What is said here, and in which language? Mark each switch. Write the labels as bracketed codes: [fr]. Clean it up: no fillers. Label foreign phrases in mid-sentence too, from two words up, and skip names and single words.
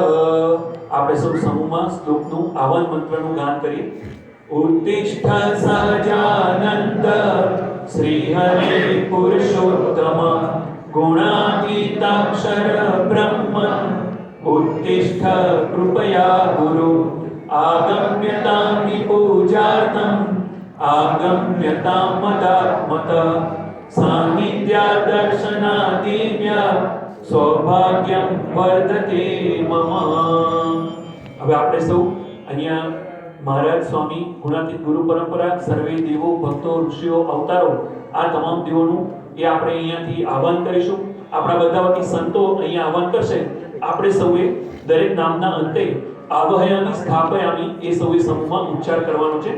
[gu] આપણે સૌ સમૂહમાં શ્લોકનું આહ્વાન મંત્રનું ગાન કરીએ. [sa] उत्तिष्ठ सहजानन्द श्रीहरे पुरुषोत्तम गुणातीताक्षर ब्रह्म उत्तिष्ठ कृपया गुरु आगम्यतां पूजार्थम् आगम्यतां मदात्मत सान्निध्यादर्शनादिव्य सौभाग्यं वर्धते मम। [gu] હવે આપણે સૌ અહીંયા મહારાજ સ્વામી ગુણાતીત ગુરુ પરંપરા સર્વે દેવો ભક્તો ઋષિઓ અવતારો આ તમામ દેવોનું એ આપણે અહીંયાથી આહ્વાન કરીશું। આપણા બધા વતી સંતો અહીંયા આહ્વાન કરશે। આપણે સૌએ દરેક નામના અંતે [sa] આવહયામી સ્થાપયામી [gu] એ સૌએ સમૂહમાં ઉચ્ચાર કરવાનો છે।